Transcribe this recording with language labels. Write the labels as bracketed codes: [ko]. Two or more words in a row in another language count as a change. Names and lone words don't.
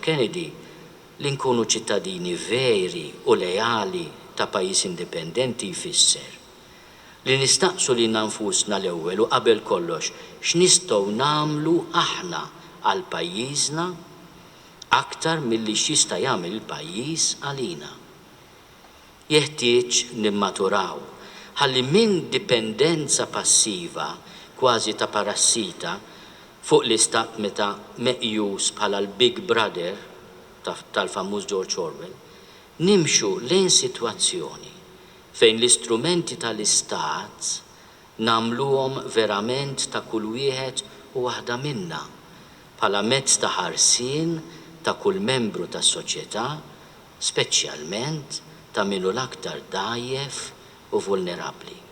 [mt] Kennedy li nkunu ċittadini veri u lejali ta' pajjiż indipendenti jfisser li nistaqsu li nfusna l-ewwel u qabel kollox x'nistgħu nagħmlu aħna għal pajjiżna aktar milli x'jista' jagħmel il-pajjiż għalina. Jeħtieġ nimmaturaw ħalli minn dipendenza passiva kważi ta' parassita fuq l-istat meta meqjus bħala l-Big Brother tal-famuż George Orwell, nimxu lejn sitwazzjoni fejn l-istrumenti tal-istat nagħmluhom verament ta' kull wieħed u waħda minna bħala mezz ta' ħarsien ta' kull membru tas-soċjetà, speċjalment ta' minnu l-aktar dgħajjef u vulnerabbli.